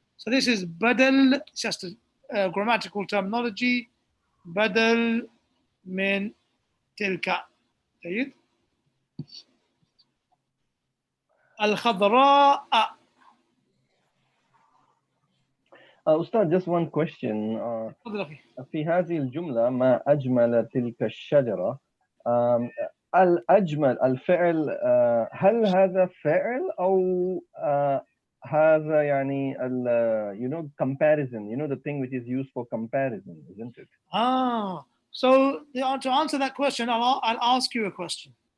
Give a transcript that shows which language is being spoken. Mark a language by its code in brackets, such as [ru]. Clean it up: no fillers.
[en] So this is badal, it's just a grammatical terminology, badal min tilka. جيد. [ar] الخضراء. [en] أستاذ, just one question. [ar] في هذه الجملة ما أجمل تلك الشجرة, الأجمل الفعل, هل هذا فعل أو هذا يعني [en] comparison, the thing which is used for comparison, isn't it? So to answer that question, I'll ask you a question.